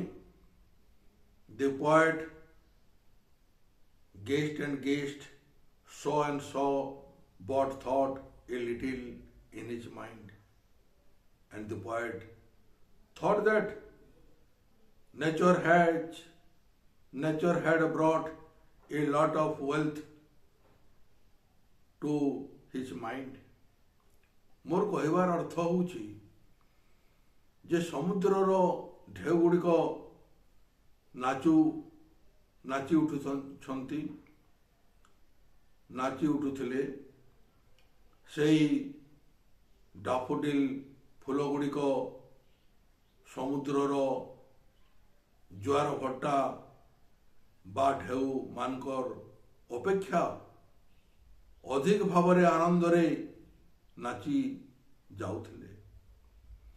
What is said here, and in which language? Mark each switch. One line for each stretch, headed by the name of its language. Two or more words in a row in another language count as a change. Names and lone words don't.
English: The poet gazed and gazed, saw and saw, but thought a little in his mind. And the poet thought that nature had brought a lot of wealth to his mind.
Odia: ମୋର କହିବାର ଅର୍ଥ ହେଉଛି ଯେ ସମୁଦ୍ରର ଢେଉ ଗୁଡ଼ିକ ନାଚି ଉଠୁଥିଲେ। ସେହି ଡାଫୋଡିଲ ଫୁଲ ଗୁଡ଼ିକ ସମୁଦ୍ରର ଜୁଆର ଭଟ୍ଟା ବା ଢେଉ ମାନଙ୍କର ଅପେକ୍ଷା ଅଧିକ ଭାବରେ ଆନନ୍ଦରେ ନାଚି ଯାଉଥିଲେ।